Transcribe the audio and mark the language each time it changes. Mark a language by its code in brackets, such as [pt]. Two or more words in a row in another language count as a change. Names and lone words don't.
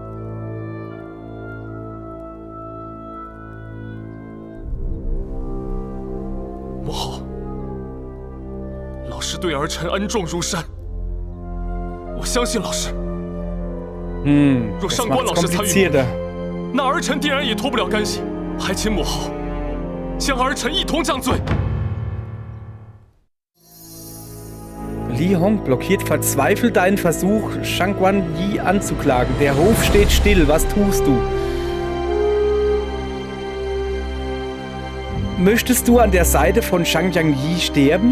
[zh] 母后，老师对儿臣恩重如山，我相信老师。若上官老师参与，那儿臣定然也脱不了干系，还请母后将儿臣一同降罪。 [de] Li Hong blockiert verzweifelt deinen Versuch, Shang Guan Yi anzuklagen. Der Hof steht still. Was tust du? Möchtest du an der Seite von Shang Yi sterben?